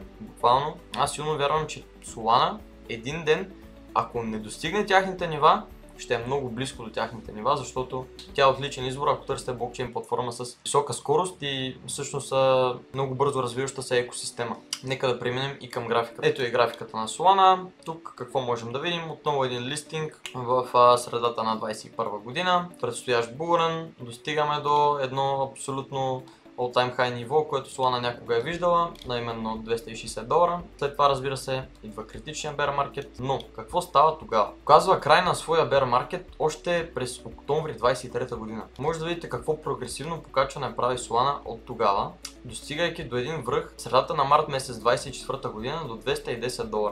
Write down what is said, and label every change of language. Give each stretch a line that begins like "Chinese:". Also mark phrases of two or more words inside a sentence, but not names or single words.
Bulgarian: Буквално аз силно вярвам, че Solana един ден, ако не достигне тяхните нива, ще е много близко до тяхните нива, защото тя е отличен избор, ако търсите блокчейн платформа с висока скорост и всъщност много бързо развиваща се екосистема. Нека да преминем и към графиката. Ето е графиката на Solana. Тук какво можем да видим? Отново един листинг в средата на 2021 година. Предстоящ булрън. Достигаме до едно абсолютно
English: all-time high
Bulgarian: ниво, което Solana някога е виждала, на именно $260. След това, разбира се, идва критичен
English: bear market,
Bulgarian: но какво става тогава? Показва край на своя
English: bear market
Bulgarian: още през октомври 2023 година. Може да видите какво прогресивно покачване прави Solana от тогава, достигайки до един връх в средата на март месец 2024 година до $210.